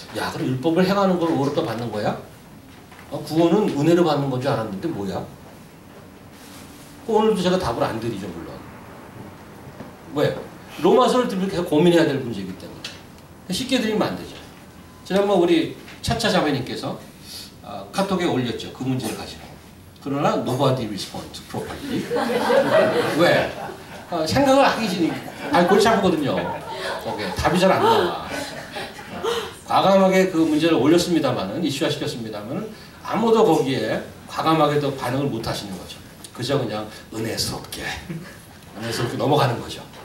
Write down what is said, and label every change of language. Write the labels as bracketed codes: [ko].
[ko] 야, 그럼 율법을 행하는 걸 의롭다 받는 거야? 구원은 은혜로 받는 건 줄 알았는데 뭐야? 오늘도 제가 답을 안 드리죠, 물론. 왜? 로마서를 들으면 계속 고민해야 될 문제이기 때문에. 쉽게 드리면 안 되죠. 지난번 우리 차차 자매님께서 카톡에 올렸죠. 그 문제를 가지고. 그러나 [en] nobody responds properly. [ko] 왜? 생각을 하기 전에 골치 아프거든요. 거기에 답이 잘 안 나와. 과감하게 그 문제를 올렸습니다만은 이슈화 시켰습니다만은 아무도 거기에 과감하게도 반응을 못 하시는 거죠. 그저 그냥 은혜스럽게 넘어가는 거죠.